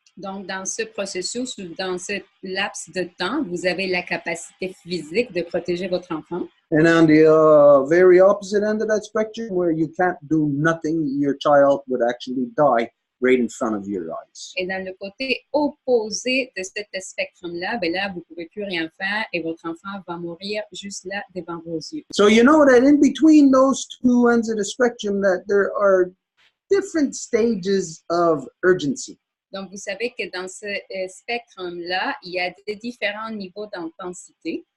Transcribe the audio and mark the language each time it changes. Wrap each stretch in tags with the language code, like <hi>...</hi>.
<fr>Donc, dans ce processus ou dans ce laps de temps, vous avez la capacité physique de protéger votre enfant.</fr> <en>And on the very opposite end of that spectrum, where you can't do nothing, your child would actually die right in front of your eyes.</en> <fr>Et dans le côté opposé de cet spectrum-là, ben là, vous ne pouvez plus rien faire et votre enfant va mourir juste là devant vos yeux.</fr> <en>So you know that in between those two ends of the spectrum that there are different stages of urgency.</en> <fr>Donc, vous savez que dans ce spectrum-là, il y a des différents niveaux d'intensité.</fr>